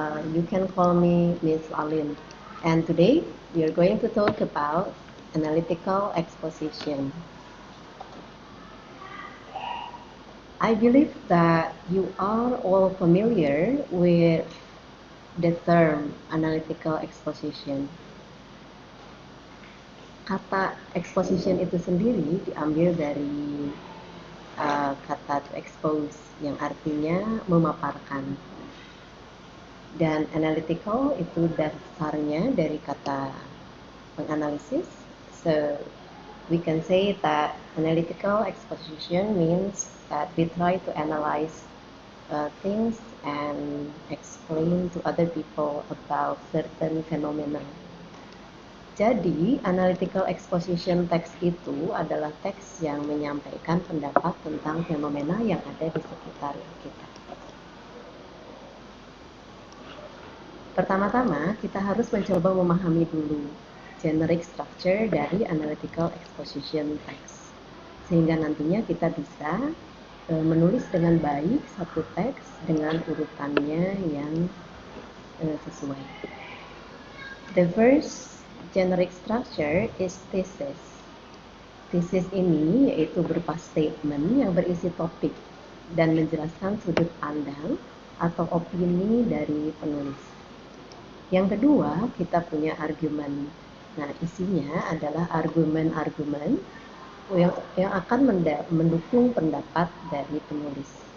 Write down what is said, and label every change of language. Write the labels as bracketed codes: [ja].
[en] You can call me Miss Alin. And today we are going to talk about analytical exposition. I believe that you are all familiar with the term analytical exposition. [id] Kata exposition itu sendiri diambil dari kata [en] to expose [id] yang artinya memaparkan, dan analytical itu dasarnya dari kata menganalisis. [en] So we can say that analytical exposition means that we try to analyze things and explain to other people about certain phenomena. [id] Jadi, analytical exposition text itu adalah teks yang menyampaikan pendapat tentang fenomena yang ada di sekitar kita. Pertama-tama, kita harus mencoba memahami dulu generic structure dari analytical exposition text, sehingga nantinya kita bisa menulis dengan baik satu teks dengan urutannya yang sesuai. [en] The first generic structure is thesis. [id] Thesis ini yaitu berupa statement yang berisi topik dan menjelaskan sudut pandang atau opini dari penulis. Yang kedua, kita punya argumen. Nah, isinya adalah argumen-argumen yang akan mendukung pendapat dari penulis.